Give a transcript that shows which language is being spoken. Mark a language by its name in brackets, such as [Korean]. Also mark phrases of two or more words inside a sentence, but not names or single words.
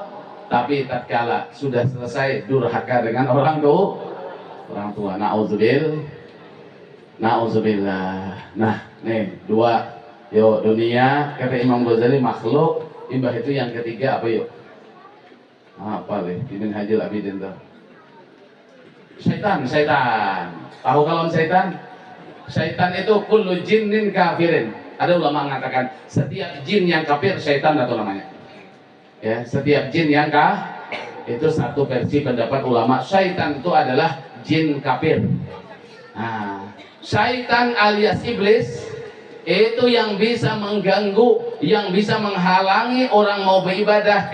[Indonesian] Tapi tatkala sudah selesai durhaka dengan orang tua. Nauzubillah. Nah, nih 2. Yo, dunia kata Imam Ghazali makhluk. Imbah itu yang ketiga apa yuk? Apa leh? Ibn Hajil Abidin tuh. Syaitan. Tahu kalau syaitan? Syaitan itu [Arabic] كل جن كافرين. [Indonesian] Ada ulama mengatakan setiap jin yang kafir syaitan atau namanya. Ya, setiap jin yang itu satu versi pendapat ulama, syaitan itu adalah jin kafir. Nah, syaitan alias iblis itu yang bisa mengganggu, yang bisa menghalangi orang mau beribadah.